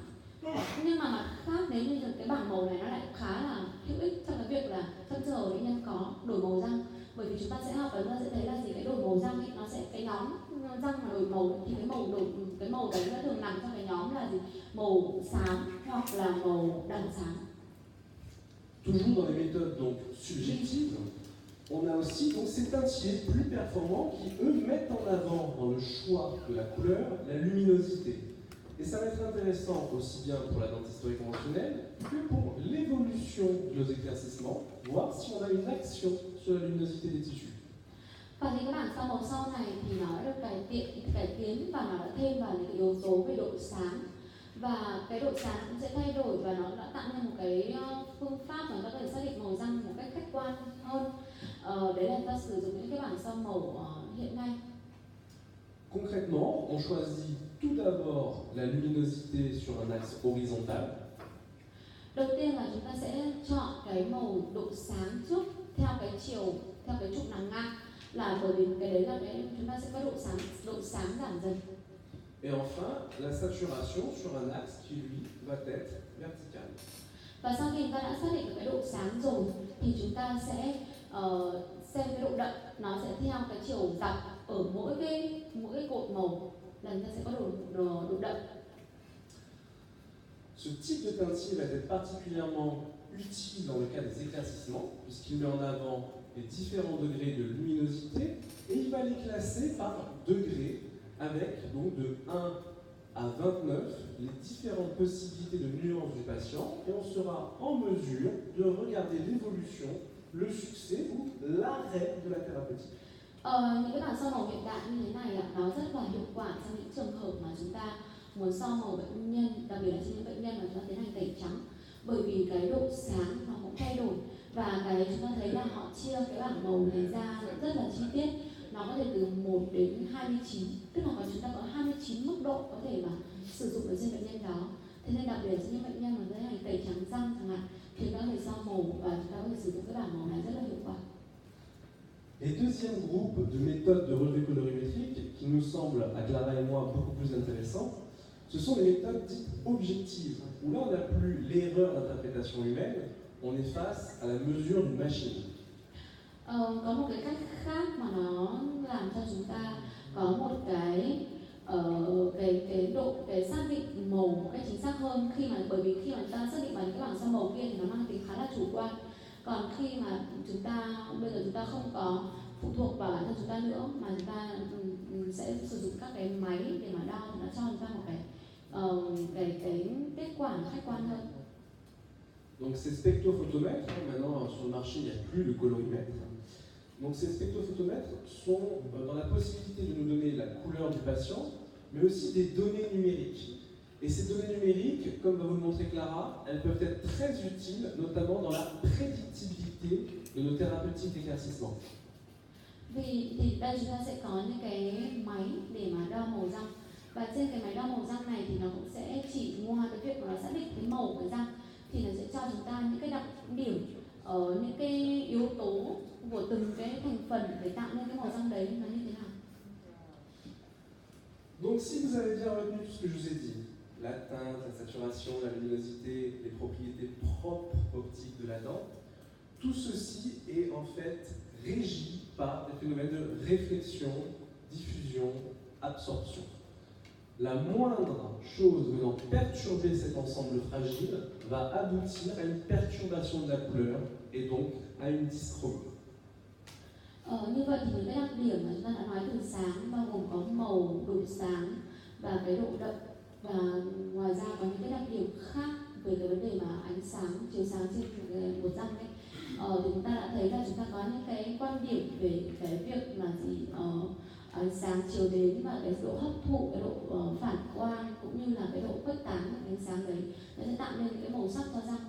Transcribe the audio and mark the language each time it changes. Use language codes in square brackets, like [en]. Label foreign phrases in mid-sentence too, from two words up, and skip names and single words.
[vi] Nhưng mà mặt khác, nếu như cái bảng màu này nó lại khá là hữu ích trong cái việc là trong trường hợp bệnh nhân có đổi màu răng, bởi vì chúng ta sẽ học và chúng ta sẽ thấy là gì, cái đổi màu răng thì nó sẽ cái nhóm răng mà đổi màu thì cái màu đấy nó thường nằm trong cái nhóm là gì, màu xám hoặc là màu đỏ xám. [fr] Toujours dans les méthodes donc subjectives, on a aussi donc ces teintiers plus performants qui eux mettent en avant dans le choix de la couleur la luminosité. Et ça va être intéressant aussi bien pour la dentisterie conventionnelle que pour l'évolution de nos éclaircissements, voir si on a une action sur la luminosité des tissus. [vi] Và thì các bảng so màu sau này thì nó được cải tiến và nó đã thêm vào những yếu tố về độ sáng, và cái độ sáng cũng sẽ thay đổi, và nó đã tạo nên một cái phương pháp mà ta có thể xác định màu răng một cách khách quan hơn. Đấy là ta sử dụng những cái bảng so màu hiện nay. [fr] Concrètement, on choisit tout d'abord la luminosité sur un axe horizontal. [vi] Đầu tiên là chúng ta sẽ chọn cái màu độ sáng trước theo cái trục nằm ngang, là bởi vì cái đấy là cái chúng ta sẽ có độ sáng giảm dần. [fr] Et enfin, la saturation sur un axe qui lui va être vertical. [vi] Và sau khi chúng ta đã xác định được cái độ sáng rồi thì chúng ta sẽ xem cái độ đậm, nó sẽ theo cái chiều dọc ở mỗi cái cột màu là chúng ta sẽ có độ đậm. [fr] Ce type de teintier va être particulièrement utile dans le cas des éclaircissements, puisqu'il met en avant les différents degrés de luminosité et il va les classer par degrés avec donc de 1 à 29 les différentes possibilités de nuances du patient et on sera en mesure de regarder l'évolution, le succès ou l'arrêt de la thérapeutique. [vi] Những cái bảng soi màu hiện đại như thế này nó rất là hiệu quả trong những trường hợp mà chúng ta muốn soi màu bệnh nhân, đặc biệt là trên những bệnh nhân mà chúng ta tiến hành tẩy trắng, bởi vì cái độ sáng nó cũng thay đổi và cái chúng ta thấy là họ chia cái bảng màu này ra rất là chi tiết, nó có thể từ 1 đến 29, tức là chúng ta có 29 mức độ có thể mà sử dụng ở trên bệnh nhân đó. Thế nên đặc biệt là những bệnh nhân mà tiến hành tẩy trắng răng chẳng hạn thì chúng ta có thể soi màu và chúng ta có thể sử dụng cái bảng màu này rất là hiệu quả. [fr] Et deuxième groupe de méthodes de relevé colorimétrique qui nous semble, à Clara et moi, beaucoup plus intéressant, ce sont les méthodes dites objectives, où là on n'a plus l'erreur d'interprétation humaine, on est face à la mesure d'une machine. [vi] Có một cái cách khác mà nó làm cho chúng ta có một cái xác định màu một cách chính xác hơn, bởi vì khi mà chúng ta xác định bằng cái bảng soi màu kia thì nó mang tính khá là chủ quan. Còn khi mà bây giờ chúng ta không có phụ thuộc vào bản thân chúng ta nữa mà chúng ta sẽ sử dụng các cái máy để mà đo thì nó cho chúng ta một cái kết quả khách quan hơn. [fr] Donc ces spectrophotomètres, maintenant sur le marché il n'y a plus de colorimètre. Donc ces spectrophotomètres sont dans la possibilité de nous donner la couleur du patient, mais aussi des données numériques. Et ces données numériques, comme va vous le montrer Clara, elles peuvent être très utiles, notamment dans la prédictibilité de nos thérapeutiques d'éclaircissement. [vi] Thì đây chúng ta sẽ có những cái máy để mà đo màu răng, và trên cái máy đo màu răng này thì nó cũng sẽ chỉ ngoài cái việc mà nó xác định cái màu của răng thì nó sẽ cho chúng ta những cái đặc điểm ở những cái yếu tố của từng cái thành phần để tạo nên cái màu răng đấy nó như thế nào. [fr] Donc si vous avez bien retenu tout ce que je vous ai dit, la teinte, la saturation, la luminosité, les propriétés propres optiques de la dent, tout ceci est en fait régi par des phénomènes de réflexion, diffusion, absorption. La moindre chose venant perturber cet ensemble fragile va aboutir à une perturbation de la couleur et donc à une dyschromie. [vi] Như vậy thì những cái đặc điểm mà chúng ta đã nói từ sáng bao gồm có màu, độ sáng và cái độ đậm, và ngoài ra có những cái đặc điểm khác về cái vấn đề mà ánh sáng, chiếu sáng trên một răng ấy. Thì chúng ta đã thấy là chúng ta có những cái quan điểm về cái việc mà ánh sáng chiếu đến và cái độ hấp thụ, cái độ phản quang cũng như là cái độ khuếch tán của ánh sáng đấy, nó sẽ tạo nên những cái màu sắc cho răng.